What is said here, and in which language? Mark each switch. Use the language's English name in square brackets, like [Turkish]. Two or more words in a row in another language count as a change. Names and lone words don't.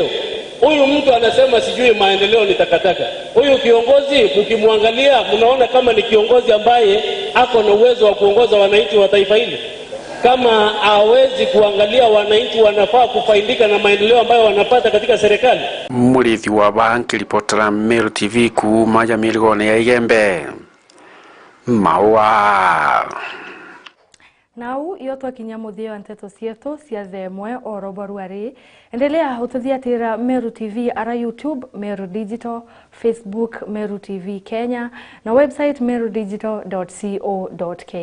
[Swahili] Huyu mtu anasema sijui maendeleo ni takataka. Huyu kiongozi mkimwangalia mnaona kama ni kiongozi ambaye ako na uwezo wa kuongoza wananchi wa taifa hili. Kama hawezi kuangalia wananchi wanafaa kufaidika na maendeleo ambayo wanapata katika serikali. [Meru] Mureithi wa banki ripotera Meru TV ku maja mirigone ya Igembe Maua. Nau yotwa kinyamuthio anteto cietu cia themwe oroboruari. [Swahili] Endelea ututhiatira Meru TV ara YouTube Meru Digital, Facebook Meru TV Kenya na website merudigital.co.ke.